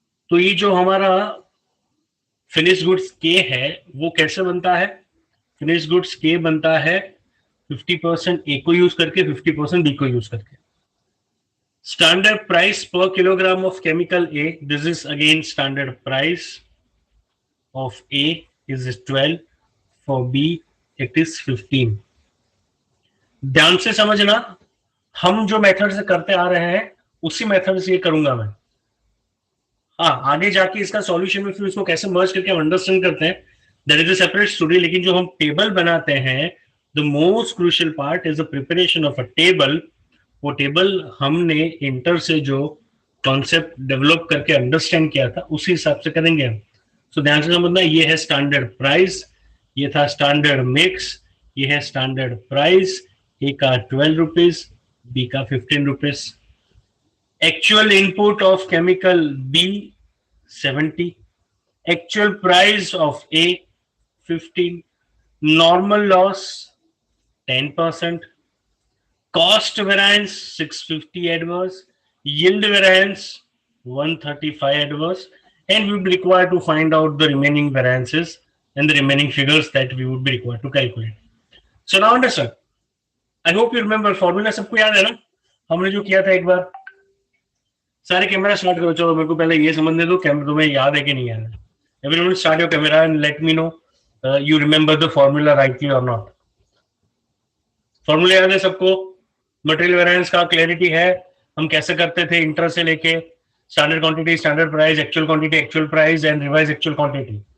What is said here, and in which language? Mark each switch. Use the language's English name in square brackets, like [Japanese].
[Hindi] तो ये जो हमारा फिनिश गुड्स के है वो कैसे बनता है? फिनिश गुड्स के बनता है 50% ए को यूज करके 50% बी को यूज करके. [English] Standard price per kilogram of chemical A, this is again standard price of A is 12, for B it is 15. [Hindi] ध्यान से समझना, हम जो मेथड से करते आ रहे हैं उसी मेथड से ये करूंगा मैं. हाँ, आगे जाके इसका सॉल्यूशन में फिर इसको कैसे मर्ज करके हम अंडरस्टैंड करते हैं, [English] That is a separate story. [Hindi] लेकिन जो हम टेबल बनाते हैं, [English] The most crucial part is the preparation of a table. [Hindi] वो टेबल हमने इंटर से जो कॉन्सेप्ट डेवलप करके अंडरस्टैंड किया था उसी हिसाब से करेंगे हम. सो ध्यान से समझना, ये है स्टैंडर्ड प्राइस, ये था स्टैंडर्ड मिक्स, ये है स्टैंडर्ड प्राइस. ए का 12 रुपीज, बी का 15 rupees. [English] Actual input of chemical B 70, actual price of A 15, normal loss 10%, cost variance 650 adverse, yield variance 135 adverse, and we would be required to find out the remaining variances and the remaining figures that we would be required to calculate. So now understand. I hope you remember formula. [Hindi] सबको याद है ना हमने जो किया था एक बार? सारे कैमरा स्टार्ट करो. चलो मेरे को पहले ये समझने दो, कैमरा तुम्हें याद है कि नहीं याद है. [English] Everyone start your camera and let me know you remember the formula rightly or not. [Hindi] फॉर्मूला याद है सबको? मटेरियल वेरिएंस का क्लैरिटी है, हम कैसे करते थे इंटर से लेके standard quantity, standard price, actual quantity, actual price and revise actual quantity.